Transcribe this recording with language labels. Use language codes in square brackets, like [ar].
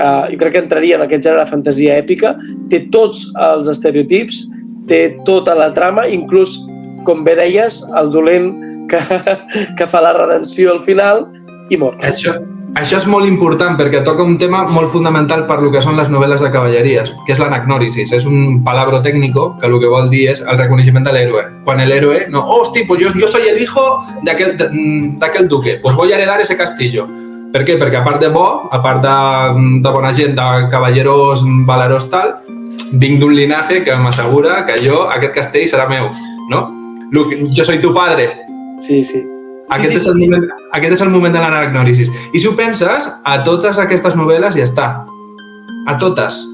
[ca] Jo crec que entraria en aquest gènere de fantasia èpica. Té tots els estereotips, té tota la trama, inclús, com bé deies, el dolent que fa la redenció al final i mor. Això és molt important perquè toca un tema molt fundamental per lo que són les novel·les de cavalleries, que és l'anagnòrisis. És un [es] palabro técnico [ca] que el que vol dir és el reconeixement de l'héroe. Quan l'héroe, no, hosti, [es] pues yo soy el hijo d'aquell duque, pues voy a heredar ese castillo. [ca] Per què? Perquè a part de bo, a part de bona gent, de cavalleros valeros tal, vinc d'un linaje que m'assegura que aquest castell serà meu, no? [es] Luke, yo soy tu padre. [ca] Sí. Aquest és el moment de l'anagnòrisis. I si ho penses, a totes aquestes novel·les ja està. A totes.